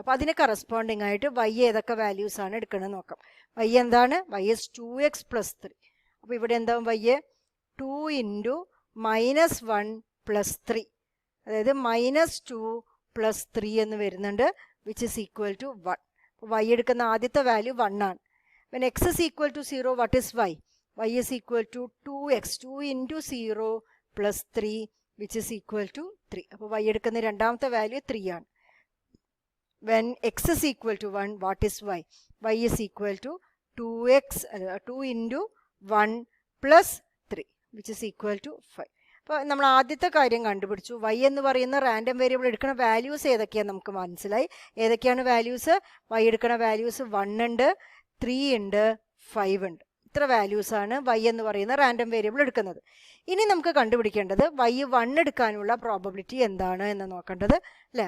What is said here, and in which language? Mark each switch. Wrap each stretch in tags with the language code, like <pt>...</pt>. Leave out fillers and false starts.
<ml>അപ്പോൾ അതിന് കറസ്പോണ്ടിങ് ആയിട്ട് y ഏതൊക്കെ വാല്യൂസ് ആണ് എടുക്കണമെന്ന് നോക്കാം. y എന്താണ്? y is 2x plus 3. അപ്പോൾ ഇവിടെ എന്താവും? y 2 × -1 plus 3, അതായത് -2 plus 3 എന്ന് വരുന്നുണ്ട്,</ml> <en>Which is equal to 1.</en> <ml>അപ്പോൾ y എടുക്കുന്ന ആദ്യത്തെ വാല്യൂ 1 ആണ്.</ml> <en>when x is equal to 0, what is y? y is equal to 2x, 2 × 0 plus 3, which is equal to 3.</en> <ml>അപ്പോൾ y എടുക്കുന്ന രണ്ടാമത്തെ വാല്യൂ 3 ആണ്.</ml> <en>when x is equal to 1, what is y? y is equal to 2 × 1 plus 3, which is equal to 5.</en> <ml>അപ്പോൾ നമ്മൾ ആദ്യത്തെ കാര്യം കണ്ടുപിടിച്ചു. y എന്ന് പറയുന്ന റാൻഡം വേരിയബിൾ എടുക്കുന്ന വാല്യൂസ് ഏതൊക്കെയാണ് നമുക്ക് മനസ്സിലായി. ഏതൊക്കെയാണ് വാല്യൂസ്? y എടുക്കുന്ന വാല്യൂസ് 1 ഉണ്ട്, 3 ഉണ്ട്, 5 ഉണ്ട്. ഇത്ര വാല്യൂസാണ് y എന്ന് പറയുന്ന റാൻഡം വേരിയബിൾ എടുക്കുന്നത്. ഇനി നമുക്ക് കണ്ടുപിടിക്കേണ്ടത് y 1 എടുക്കാനുള്ള പ്രോബബിലിറ്റി എന്താണ് എന്ന് നോക്കേണ്ടത് അല്ലേ?</ml>